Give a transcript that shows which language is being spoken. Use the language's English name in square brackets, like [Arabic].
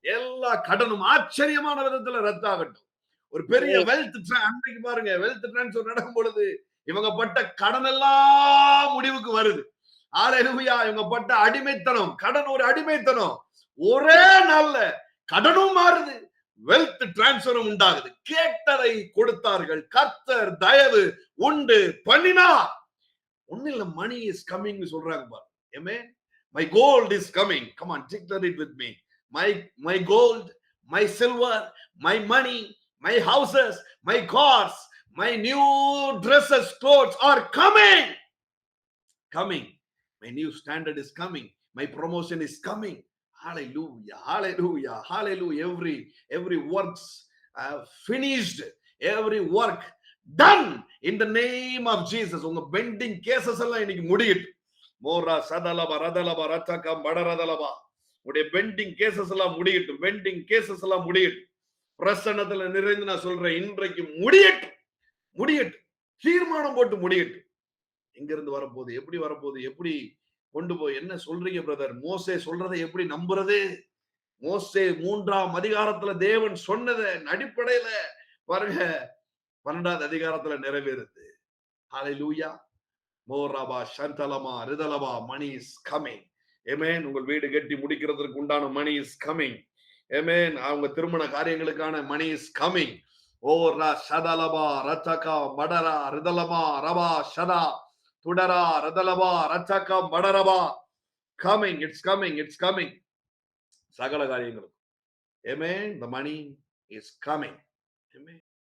[Tamil] எல்லா கடனும் ஆச்சரியமான விதத்துல ரத்தாகட்டும். ஒரு பெரிய வெல்த் அன்னைக்கு பாருங்க, வெல்த் டிரான்ஸ்ஃபர் நடக்கும் பொழுது இவங்க பட்ட கடன் எல்லாம் முடிவுக்கு வருது. ஹல்லேலூயா. இவங்க பட்ட அடிமைத்தனம், கடன் ஒரு அடிமைத்தனம், ஒரே நாள்ல கடனும் மாறுது, வெல்த் டிரான்ஸ்பரும் உண்டாகுது. கேட்டதை கொடுத்தார்கள், கர்த்தர் தயவு உண்டு பண்ணினார். ஒண்ணு இல்ல, [English] money is coming [Tamil] சொல்றாங்க பாரு. [English] Amen. My gold is coming. Come on, declare it with me. My gold, my silver, my money, my houses, my cars, my new dresses, clothes are coming. Coming. My new standard is coming. My promotion is coming. Hallelujah, hallelujah, hallelujah. Every works finished, every work done in the name of Jesus. [Tamil] உங்க bending cases எல்லாம் இன்னைக்கு முடியட்டும். மோரா சதலபா ரதலபா ரத்தக மடரதலபா. உடைய bending cases எல்லாம் முடியட்டும். Bending cases எல்லாம் முடியட்டும். பிரசன்னத்துல நிறைந்து நான் சொல்றேன், இன்றைக்கு முடியட்டும், முடியட்டும். தீர்மானம் போட்டு முடியட்டும். எங்க இருந்து வரப்போகுது, எப்படி வரப்போகுது, எப்படி கொண்டு போய் என்ன சொல்றீங்க பிரதர்? மோசே சொல்றதை எப்படி நம்புறது? மோசே 3ஆம் அதிகாரத்துல தேவன் சொன்னதன் அடிப்படையில பாருங்க 12வது அதிகாரத்துல நிறைவேறுது. [English] Hallelujah. மோரபா சந்தலமா ரிதலபா. Money is coming. ஆமென். [Tamil] உங்கள் வீடு கட்டி முடிக்கிறதுக்கு உண்டான [English] Money is coming. [Tamil] ஆமென். அவங்க திருமண காரியங்களுக்கான [English] Money is coming. ஓரா சதலபா ரத்தகா மடரா ரிதலமா ரபா சதா துடரா ரதலபா ரத்தகா மடரபா. coming, it's coming, it's coming. [Tamil] சகல காரியங்களும். [English] Amen. The money is coming. Amen.